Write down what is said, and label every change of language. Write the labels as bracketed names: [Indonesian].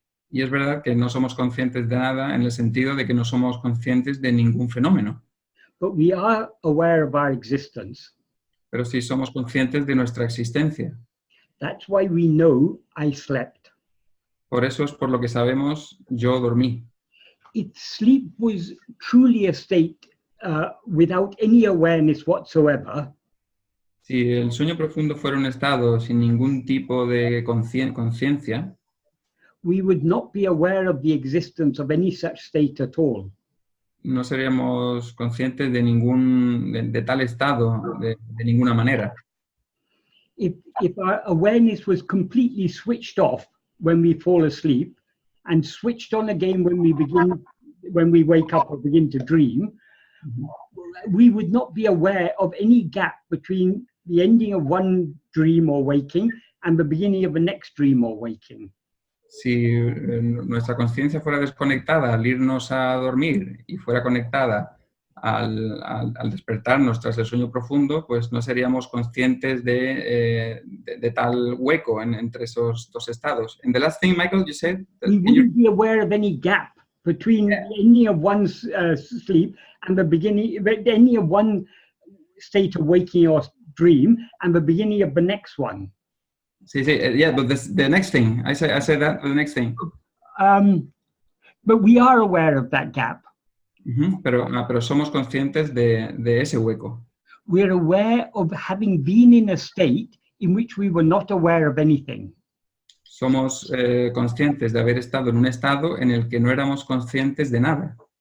[Spanish] Y es verdad que no somos conscientes de nada en el sentido de que no somos conscientes de ningún fenómeno. [English] But we are aware of our existence. [Spanish] Pero sí somos conscientes de nuestra existencia. [English] That's why we know I slept. [Spanish] Por eso es por lo que sabemos, yo dormí. [English] If sleep was truly a state without any awareness whatsoever, [Spanish] si el sueño profundo fuera un estado sin ningún tipo de conciencia, [English] we would not be aware of the existence of any such state at all. [Spanish] No seríamos conscientes de tal estado de ninguna manera. [English] If our awareness was completely switched off when we fall asleep, and switched on again when we wake up or begin to dream, we would not be aware of any gap between the ending of one dream or waking and the beginning of the next dream or waking. [Spanish] Si nuestra conciencia fuera desconectada al irnos a dormir y fuera conectada al despertarnos tras el sueño profundo, pues no seríamos conscientes de tal hueco entre esos dos estados. [English] And the last thing, Michael, you said? We wouldn't be aware of any gap between the ending of one's sleep and the beginning, the ending of one state of waking or dream and the beginning of the next one. Sí, yeah, but the next thing, I say that, the next thing. But we are aware of that gap. [Spanish] Pero somos conscientes de ese hueco. [English] We're aware of having been in a state in which we were not aware of anything. [Spanish] Somos conscientes de haber estado en un estado en el que no éramos conscientes de nada.